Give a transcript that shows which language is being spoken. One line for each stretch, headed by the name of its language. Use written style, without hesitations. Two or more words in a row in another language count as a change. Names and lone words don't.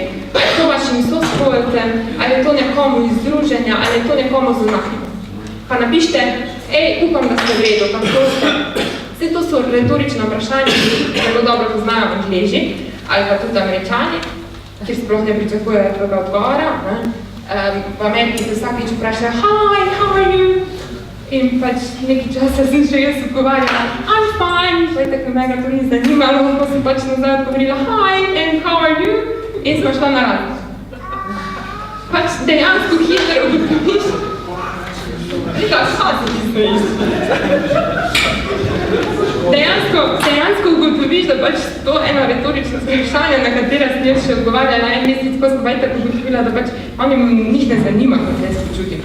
Slovenian: Ali je to vašim sospolcem, ali je to nekomu iz združenja, ali je to nekomu zunanjemu. Pa napište, upam, da ste v redu, kako ste. Vse to so retorična vprašanja, ki zelo dobro poznajo Angleži, ali pa tudi Američani, kjer sploh ne pričakujejo tvojega odgovora. V Ameriki se vsakič vprašajo,
English: hi, how are you?
Slovenian: In pač nekaj časa sem še jaz odgovarjala,
English: I'm fine,
Slovenian: vajte, ko mega to ni zanimalo, pa sem pač nazaj odgovorila,
English: hi, and how are you?
Slovenian: In smo šla na radio. Pač dejansko hitro ugotoviš. Rika, šta se ti smejiš? dejansko ugotoviš, da pač to eno retorično vprašanje, na katera si jaz še odgovarjala en mesec, ko sem pa tako ugotovila, da pač njih ne zanima, kako jaz počutim.